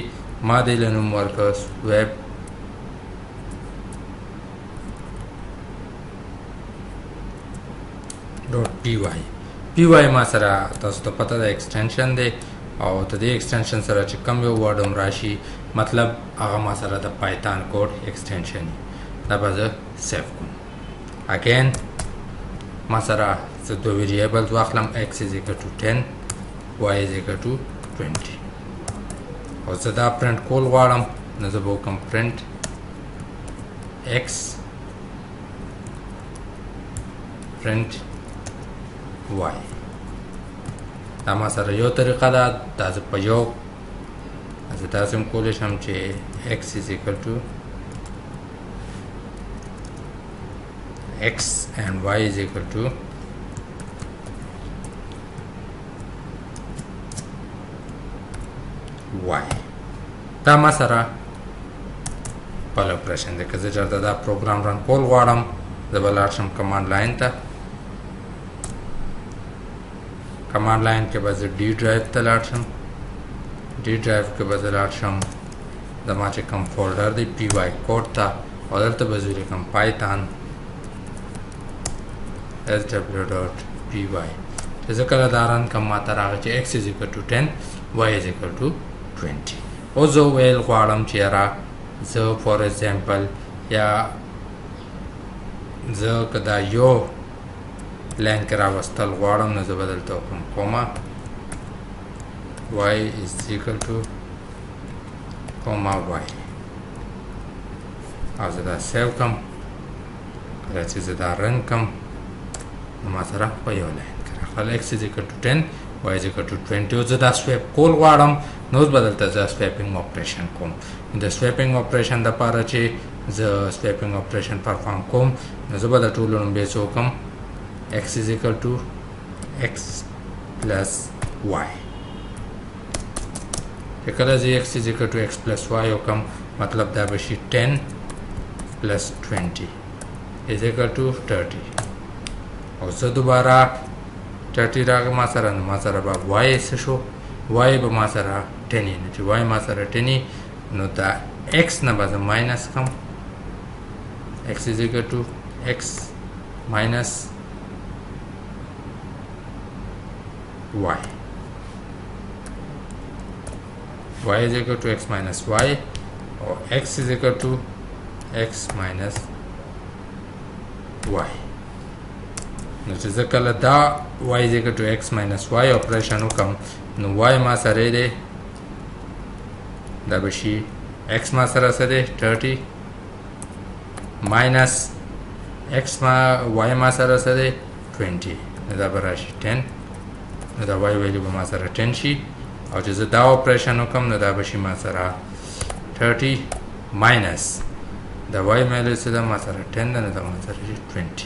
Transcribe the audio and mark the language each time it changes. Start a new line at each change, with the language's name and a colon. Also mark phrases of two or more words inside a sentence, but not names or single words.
Pashto: ما دې له نوم ورکړ ویب پی واي ما سره تاسو ته پته ده ایکسټنشن دی او د دې ایکسټنشن سره چې کوم یو ورډ هم راشي مطلب هغه ما سره د
English: Python code extension
Pashto: دا به زه سیو کوم. اګین ما سره زه دوه ویریبلز واخلم
English: x is equal to 10 y is equal to 20
Pashto: او زه دا پرنټ کول غواړم نو زه به وکړم
English: print x print y.
Pashto: دا ما سره یو طریقه ده. دا زه په یو زه داسې هم کولی شم چې
English: x is equal to x and y is equal to y.
Pashto: دا ما سره بل اپریشن دی. که زه چېرته دا پروګرام رن کول غواړم زه به لاړ شم
English: command line
Pashto: ته.
English: command line
Pashto: کې به زه
English: D drive
Pashto: ته لاړ شم.
English: D drive
Pashto: کې به زه لاړ شم زما چې کوم فولډر دی پی واي کوډ ته او دلته به زه لیکم پایتان sw.py. چې زه کله دا رن کوم ما ته راغی چې
English: x is equal to 10 y is equal to 20.
Pashto: او زه ویل غواړم چې یاره زه
English: for example
Pashto: یا زه که دا یو لاین کې راوستل غواړم نو زه به دلته وکړم کوما
English: y is equal to
Pashto: کوما y او زه دا سیو کړم. کله چې زه دا رن کړم نو ما سره په یو لاین کې راغلی
English: x is equal to 10 y is equal to 20
Pashto: او زه دا سویپ کول غواړم نو اوس به دلته زه
English: swapping operation
Pashto: کوم. د
English: swapping operation
Pashto: دپاره چې زه
English: swapping operation
Pashto: پرفارم کوم نو زه به د ټولو نوم بیا څه وکړم
English: x is equal to x plus y.
Pashto: چې کله زه
English: x is equal to x plus y
Pashto: وکړم مطلب دا به شي
English: 10 plus 20 is equal to 30
Pashto: او زه دوباره 30 راغی ما سره نو ما سره به y څه شو y به ما سره 10 نه چې y ما سره 10 نو دا x نه به زه ماینس کړم
English: x is equal to x minus y. y is equal to x minus y or x is equal to x minus y.
Pashto: نو چې زه کله دا
English: y is equal to x minus y
Pashto: اپریشن وکم نو y ما سره دی دا به شي x ما سره څه دی
English: 30 minus x
Pashto: ما y ما سره څه دی 20 نو دا به راشي 10 نو دا y ویلیو به ما سره 10 شي او چې زه دا اپریشن وکم نو دا به شي ما سره 30 minus دا y ویلیو څه ده ما سره 10 ده نو دا ما سره شي 20.